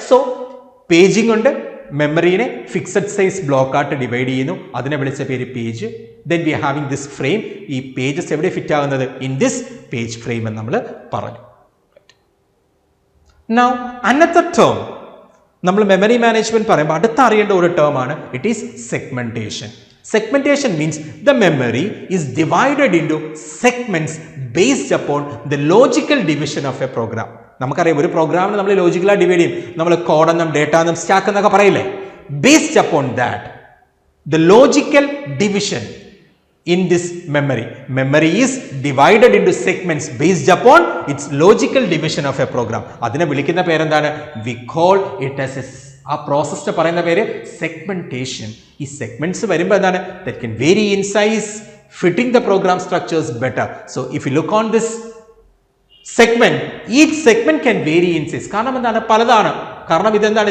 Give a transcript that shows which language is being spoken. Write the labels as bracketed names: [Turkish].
[Malayalam] So paging ഉണ്ട്, മെമ്മറീനെ fixed size ബ്ലോക്കായിട്ട് divide ചെയ്യുന്നു, അതിനെ വിളിച്ച പേര് page. [English] Then we are having this frame. [Malayalam] ഈ പേജസ് എവിടെ ഫിറ്റ് ആകുന്നത്? [English] in this page frame [Malayalam] എന്ന് നമ്മൾ പറഞ്ഞു. [English] now another term, [Malayalam] നമ്മൾ മെമ്മറി മാനേജ്മെന്റ് പറയുമ്പോൾ അടുത്ത അറിയേണ്ട ഒരു ടേം ആണ്, [English] It is segmentation. Segmentation means the memory is divided into segments based upon the logical division of a program. [Malayalam] നമുക്കറിയാം ഒരു പ്രോഗ്രാമിന് നമ്മൾ ലോജിക്കലായി ഡിവൈഡ് ചെയ്യും. നമ്മൾ കോഡെന്നും ഡേറ്റ എന്നും സ്റ്റാക്ക് എന്നൊക്കെ പറയില്ലേ? [English] Based upon that, the logical division in this memory is divided into segments based upon its logical division of a program. [Malayalam] അതിനെ വിളിക്കുന്ന പേരെന്താണ്? [English] We call it as [Malayalam] ആ പ്രോസസ്സിന് പറയുന്ന പേര് സെഗ്മെന്റേഷൻ. ഈ സെഗ്മെന്റ്സ് വരുമ്പോൾ എന്താണ്? [English] That can vary in size, fitting the program structures better. So if you look on this segment, each segment can vary in size. [Malayalam] കാരണം എന്താണ്? പലതാണ്. കാരണം ഇതെന്താണ്?